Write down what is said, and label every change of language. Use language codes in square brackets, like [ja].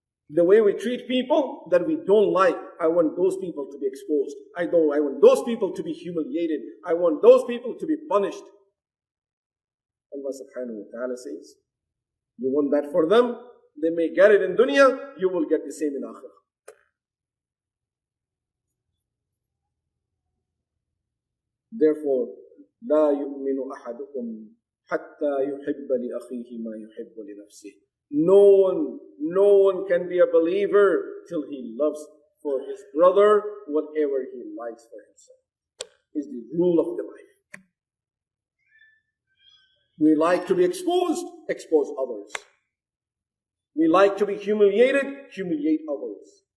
[en] The way we treat people that we don't like, I want those people to be exposed. I want those people to be humiliated. I want those people to be punished. Allah subhanahu wa ta'ala says, you want that for them? They may get it in dunya, you will get the same in akhirah. [ar] Therefore, لا يؤمن أحدكم حتى يحب لأخيه ما يحب لنفسه. [en] No one can be a believer till he loves for his brother whatever he likes for himself. Is the rule of the life. We like to be exposed, expose others. We like to be humiliated, humiliate others.